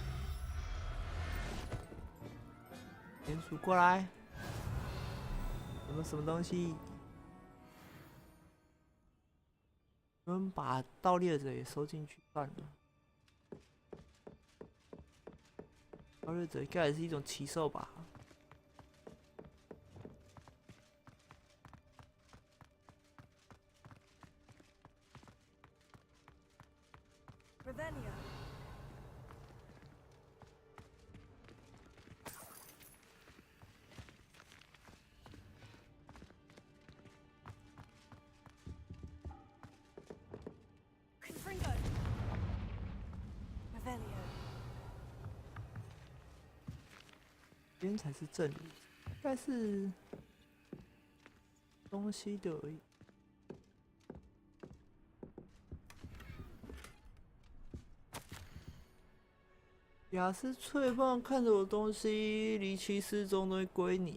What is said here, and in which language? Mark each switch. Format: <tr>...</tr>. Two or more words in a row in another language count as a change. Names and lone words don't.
<zh>鼹鼠过来，有没什么东西？我们把盗猎者也收进去算了。盗猎者应该也是一种奇兽吧？ Revelio. Confringo. Revelio. 这边才是正理，应该是东西的而已。雅思脆棒看着我东西离奇失踪，东西归你。</zh>